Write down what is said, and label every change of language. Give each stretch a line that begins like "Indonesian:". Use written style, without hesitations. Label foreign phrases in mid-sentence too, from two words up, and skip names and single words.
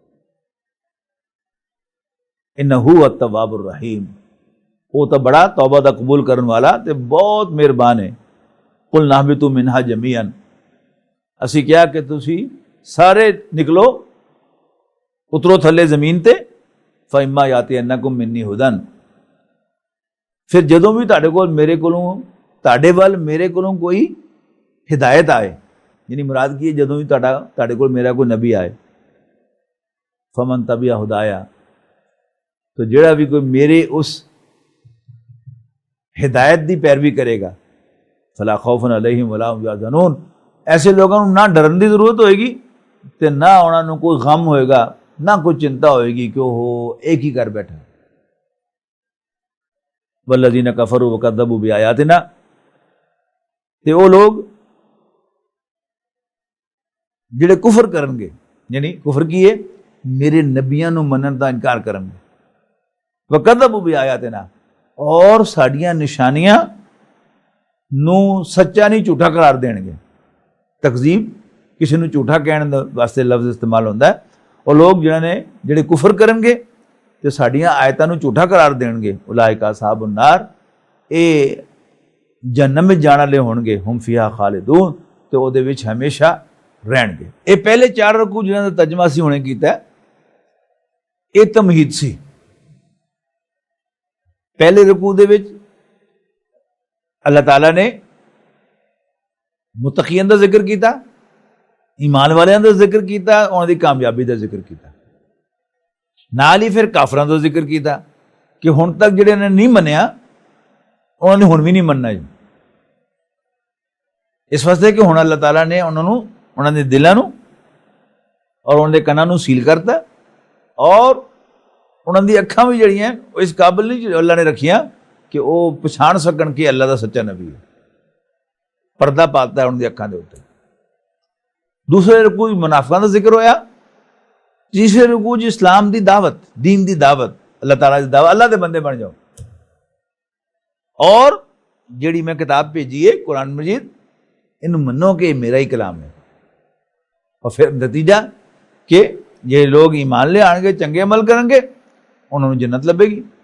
Arabic: انہ التواب الرحیم،
Punjabi: وہ تو بڑا توبہ دا قبول کرن والا تے بہت مہربان ہے۔
Arabic: قلنا اہبطوا منہا جمیعا،
Punjabi: اسی کیا کہ تسی سارے نکلو اترو تھلے زمین تے،
Arabic: فَإِمَّا يَأْتِيَنَّكُم مِّنِّي هُدًى،
Punjabi: پھر جدوں بھی تاڑے کول میرے کولوں تاڑے وال میرے کولوں کوئی ہدایت آئے، یعنی مراد کی ہے جدوں بھی تاڑے کول میرا کوئی نبی آئے،
Arabic: فَمَن تَبِعَ ہدایا،
Punjabi: تو جڑا بھی کوئی میرے اس ہدایت دی پیروی کرے گا،
Arabic: فلا خوف علیہم ولا هم یحزنون،
Punjabi: ایسے لوگوں نہ ڈرن دی ضرورت ہوئے گی تے نہ انہاں نوں کوئی غم ہوئے گا، نہ کوئی چنتا ہوئے گی کہ وہ ایک ہی کر بیٹھا۔
Arabic: والذین کفروا وکذبوا بآیاتنا،
Punjabi: تے وہ لوگ جڑے کفر کرن گے، یعنی کفر کیے میرے نبیاں نو منن دا انکار کرن گے،
Arabic: وَكَذَّبُوا بِآيَاتِنَا،
Punjabi: اور ساڈیاں نشانیاں نو سچا نہیں جھوٹا قرار دین گے۔ تکذیب کسی نو جھوٹا کہنے واسطے لفظ استعمال ہوتا ہے، اور لوگ جڑے کفر کرن گے تے ساڈیاں آیتاں نو جھوٹا قرار دین گے،
Arabic: اولئک اصحاب النار،
Punjabi: اے جہنم وچ جان والے ہون گے،
Arabic: ہم فیہا خالدون،
Punjabi: تے او دے وچ ہمیشہ رہن گے۔ اے پہلے 4 رکوع جنہاں دا ترجمہ سی ہونے کیتا ہے، اے تمہید سی۔ پہلے رکوع دے وچ اللہ تعالیٰ نے متقیاں دا ذکر کیتا، ایمان والیاں دا ذکر کیتا، انہاں دی کامیابی دا ذکر کیتا، نال ہی پھر کافراں دا ذکر کیتا کہ ہن تک جڑے نے نہیں منیا انہوں نے ہن بھی نہیں مننا، اس واسطے کہ ہن اللہ تعالیٰ نے انہاں دے دلاں نو اور انہاں دے کناں نو سیل کرتا، اور انہاں دی اکھاں بھی جڑیاں اس قابل نہیں اللہ نے رکھیاں کہ وہ پچھان سکن کہ اللہ دا سچا نبی ہے، پردہ پاتا ہے ان دی اکھاں دے اوتے۔ دوسرے رکوع منافقاں دا ذکر ہویا، تیسرے رکوع اسلام دی دعوت، دین دی دعوت، اللہ تعالیٰ دی دعوت، اللہ دے بندے بن جاؤ، اور جیڑی میں کتاب بھیجی ہے قرآن مجید، ان منو کہ میرا ہی کلام ہے، اور پھر نتیجہ کہ یہ لوگ ایمان لے آن گے، چنگے عمل کریں گے، انہوں نے جنت لبے گی۔